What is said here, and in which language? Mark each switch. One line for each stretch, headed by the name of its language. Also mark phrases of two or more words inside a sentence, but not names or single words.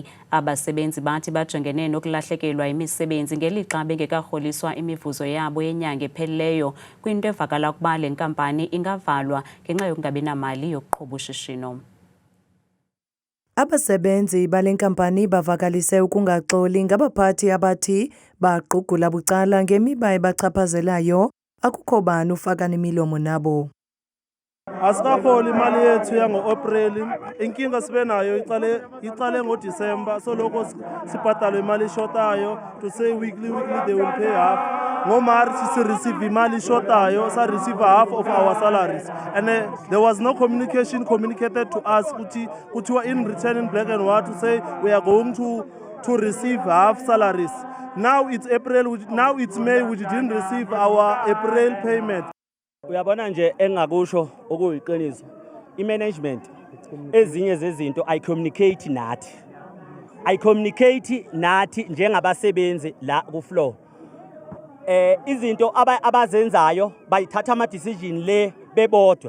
Xhosa: Abasebenzi bathi bajongene nokulahlekelwa imisebenzi ngelixa bengekarholiswa imivuzo yabo yenyanga ephelileyo kwinto evakala ukuba le nkampani ingavalwa ngenxa yokungabi namali yokuqhuba ushishino. Abasebenzi bale nkampani bavakalise ukungaxoli ngabaphathi abathi baqugula bucala ngemiba ebachaphazelayo akukho bani ufaka nemilomo nabo. Asikarholi imali yethu yango-April,
Zulu: inkinga sibe nayo iqale ngoDisemba, so lokho sibhadalwe imali eshotayo
English: to say weekly they will pay half.
Zulu: NgoMarch receive imali eshotayo, sa
English: receive half of our salaries, and there was no communication communicated to us kuti were in return in black and white to say we are going to receive half salaries. Now it's April, now it's May, we didn't receive our April payment.
Zulu: Uyabona nje engakusho okuyiqiniso imanagement ezinye zezinto
English: I communicate
Zulu: nathi njengabasebenzi la ku floor izinto abazenzayo bayithatha ama decision le bebodwa.